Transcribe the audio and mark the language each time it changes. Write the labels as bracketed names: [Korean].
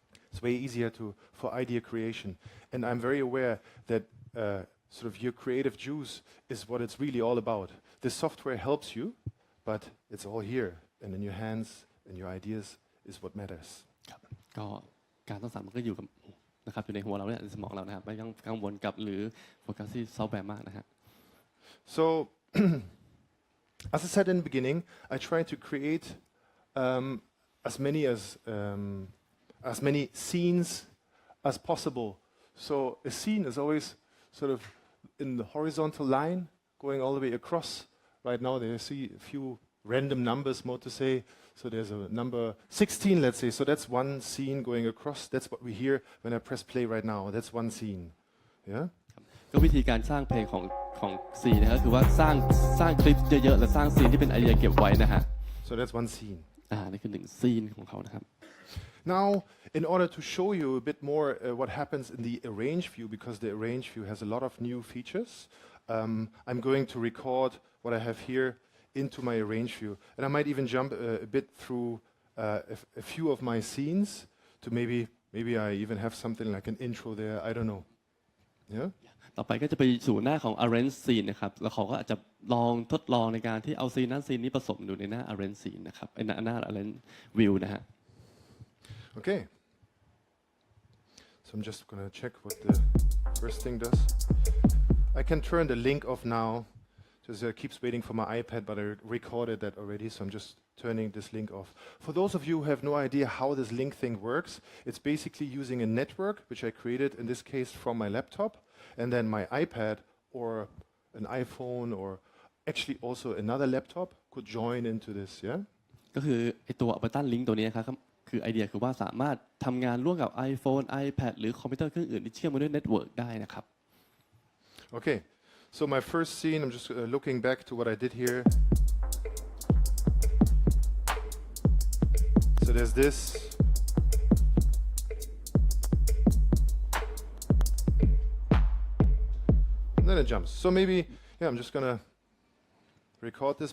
[English] It's way easier for idea creation. And I'm very aware that sort of your creative juice is what it's really all about. This software helps you, but it's all here. And in your hands and your ideas is what matters. [Thai] ก็การสร้างสรรค์มันก็อยู่กับนะครับอยู่ในหัวเราเนี่ยในสมองเรานะครับไม่ต้องกังวลกับหรือโฟกัสที่ซอฟต์แวร์มากนะฮะ [English] So, as I said in the beginning, I try to create as many scenes as possible. So a scene is always sort of in the horizontal line, going all the way across. Right now, there you see a few random numbers, more to say. So there's a number 16, let's say. So that's one scene going across. That's what we hear when I press play right now. That's one scene. Yeah. [Thai] ก็วิธีการสร้างเพลงของซีนะครับคือว่าสร้างคลิปเยอะๆและสร้างซีนที่เป็นไอเดียเก็บไว้นะฮะ [English] So that's one scene. [Thai] นี่คือหนึ่งซีนของเขานะครับ [English] Now, in order to show you a bit more what happens in the arrange view, because the arrange view has a lot of new features, I'm going to record what I have here into my arrange view. And I might even jump a bit through a few of my scenes to maybe I even have something like an intro there. I don't know. Yeah? [Thai] ต่อไปก็จะไปสู่หน้าของ arrange scene นะครับแล้วเขาก็อาจจะลองทดลองในการที่เอาซีนนั้นซีนนี้ผสมอยู่ในหน้า arrange scene นะครับไอ้หน้า arrange view นะฮะ [English] Okay. So I'm just going to check what the first thing does. I can turn the link off now. Just keeps waiting for my iPad, but I recorded that already, so I'm just turning this link off. For those of you who have no idea how this link thing works, it's basically using a network, which I created, in this case, from my laptop, and then my iPad or an iPhone or actually also another laptop could join into this, yeah? [Thai] ก็คือไอ้ตัว Ableton Link ตัวนี้ครับคือไอเดียคือว่าสามารถทำงานร่วมกับ iPhone iPad หรือคอมพิวเตอร์เครื่องอื่นที่เชื่อมมาด้วยเน็ตเวิร์กได้นะครับ [English] Okay, so my first scene, I'm just looking back to what I did here. So there's this. And then it jumps. So maybe, yeah, I'm just gonna record this.